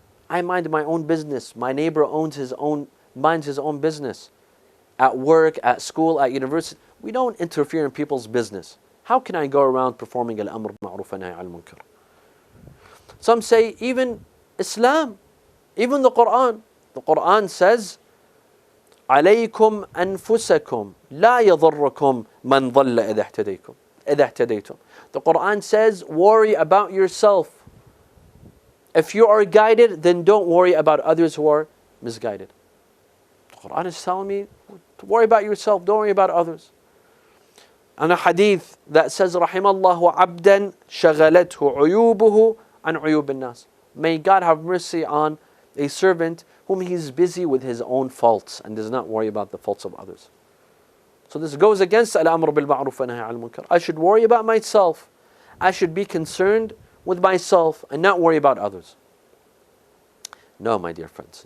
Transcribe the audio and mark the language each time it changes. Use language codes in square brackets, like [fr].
[en] I mind my own business. My neighbor minds his own business. At work, at school, at university, we don't interfere in people's business. How can I go around performing al-amr bil-ma'ruf wa nahy al-munkar? Some say even Islam, even the Quran. The Quran says, [ar] عليكم أنفسكم لا يضركم من ضل إذا اهتديتم. [en] The Quran says, worry about yourself. If you are guided, then don't worry about others who are misguided. The Quran is telling me to worry about yourself, don't worry about others. And a hadith that says, [ar] رحم الله عبدا شغلته عيوبه عن عيوب الناس. [en] May God have mercy on a servant whom he's busy with his own faults and does not worry about the faults of others. So this goes against al-amr bil-ma'ruf wa nahy al-munkar. I should worry about myself. I should be concerned with myself and not worry about others. No, my dear friends.